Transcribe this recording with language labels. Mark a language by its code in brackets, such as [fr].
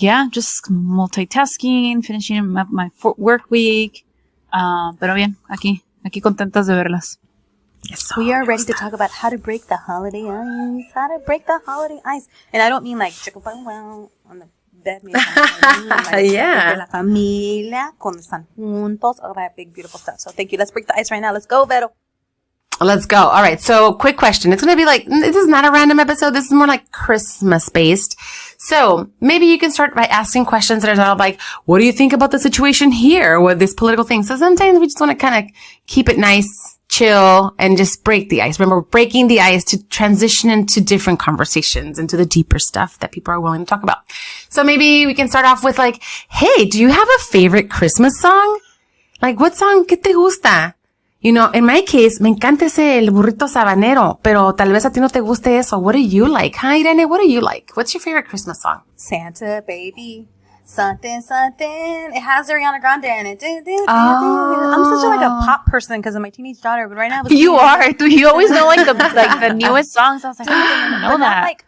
[en] Just multitasking, finishing up my work week. [es] Pero bien, aquí contentas de verlas. [en] We are ready to talk about how to break the holiday ice. How to break the holiday ice. And I don't mean like chicken well on the bed. Yeah. [es] La familia, cuando están juntos, [en] all that big, beautiful stuff. So thank you. Let's break the ice right now. Let's go, Vero. Let's go. All right. So quick question. It's going to be like, this is not a random episode. This is more like Christmas based. So maybe you can start by asking questions that are not like, what do you think about the situation here with this political thing? So sometimes we just want to kind of keep it nice, chill, and just break the ice. Remember, breaking the ice to transition into different conversations, into the deeper stuff that people are willing to talk about. So maybe we can start off with like, hey, do you have a favorite Christmas song? Like, what song [es] que te gusta? [en] In my case, [es] me encanta ese el burrito sabanero, pero tal vez a ti no te guste eso. [en] What do you like? Hi, Irene, what do you like? What's your favorite Christmas song? Santa Baby. Something, something. It has Ariana Grande in it. I'm such a pop person because of my teenage daughter, but right now you are. You always know the newest songs. I was like, I didn't know that.